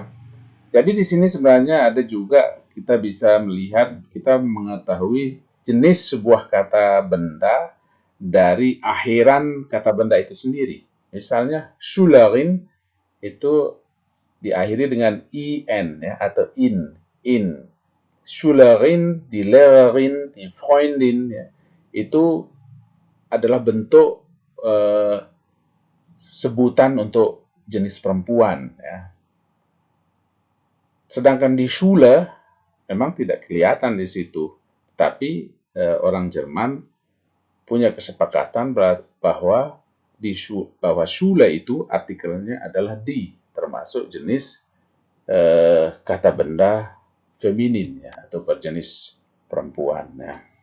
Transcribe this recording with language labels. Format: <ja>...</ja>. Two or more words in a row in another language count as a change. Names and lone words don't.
<id>Jadi di sini sebenarnya ada juga kita bisa melihat, kita mengetahui jenis sebuah kata benda dari akhiran kata benda itu sendiri. Misalnya Schülerin itu diakhiri dengan in, ya, atau in.</id> <de>Schülerin, die Lehrerin, die Freundin,</de> <id>ya, itu adalah bentuk sebutan untuk jenis perempuan, ya. Sedangkan di Schule memang tidak kelihatan di situ, tapi orang Jerman punya kesepakatan bahwa Schule itu artikelnya adalah di, termasuk jenis kata benda feminin, ya, atau berjenis perempuan, ya.</id>